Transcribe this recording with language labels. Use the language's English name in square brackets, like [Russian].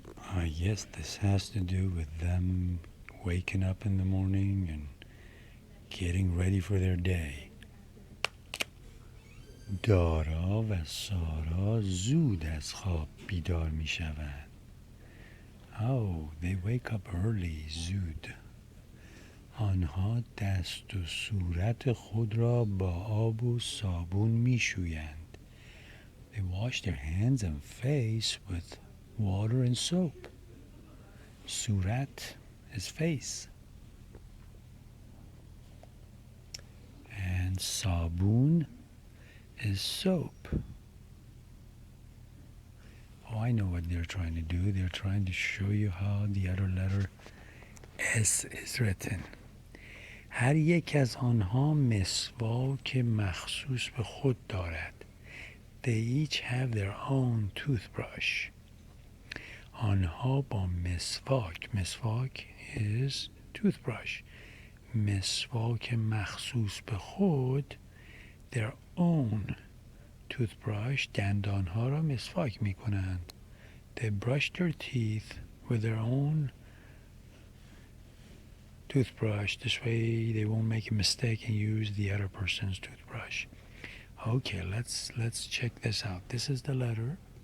[English] I guess this has to do with them waking up in the morning and getting ready for their day. [Persian] دارا و سارا زود از خواب بیدار می شوند. [English] Oh, they wake up early, زود. [Persian] آنها دست و صورت خود را با آب و صابون می شویند. [English] They wash their hands and face with water and soap. صورت is face. And صابون is soap. Oh, I know what they're trying to do. They're trying to show you how the other letter S is written. [Persian] هر یک از آنها مسواک مخصوص به خود دارد. [English] They each have their own toothbrush. [Persian] آنها با مسواک. [English] مسواک is toothbrush. [Persian] مسواک مخصوص به خود [English] their own toothbrush [Persian] دندانها را مسواک می کنند. [English] They brush their teeth with their own toothbrush. This way they won't make a mistake and use the other person's toothbrush. Okay, let's check this out. This is the letter.